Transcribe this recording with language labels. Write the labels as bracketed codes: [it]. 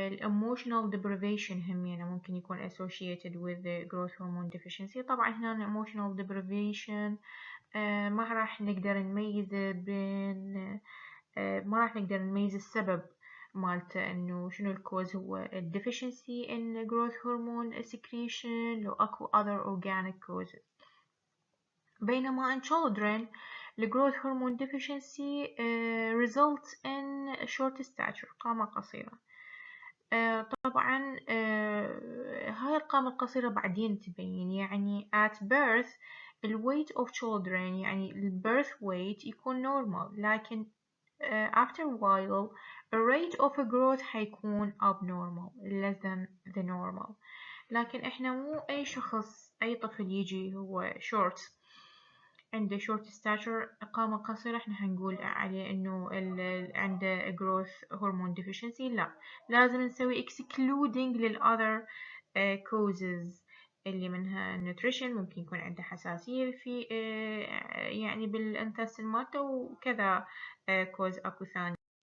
[en] emotional deprivation [ar] همينة ممكن يكون [en] associated with the growth hormone deficiency. [ar] طبعا هنا emotional deprivation ما راح نقدر نميز بين ما راح نقدر نميز السبب مالته إنه شنو الكوز، هو [en] deficiency in growth hormone secretion [ar] لو أكو [en] other organic causes. بينما in children the growth hormone deficiency results in short stature، [ar] قامة قصيرة. طبعا هاي القامة القصيرة بعدين تبين، يعني [en] at birth the weight of children يعني ال birth weight يكون normal، لكن after a while the rate of growth حيكون abnormal less than the normal. [ar] لكن احنا مو أي شخص أي طفل يجي هو short عنده [en] short stature [ar] قامة قصيرة احنا هنقول عليه انه عنده growth hormone deficiency. لا، لازم نسوي excluding للother causes اللي منها nutrition، ممكن يكون عنده حساسية في يعني بالانتستين مالته، وكذا cause اكو ثاني.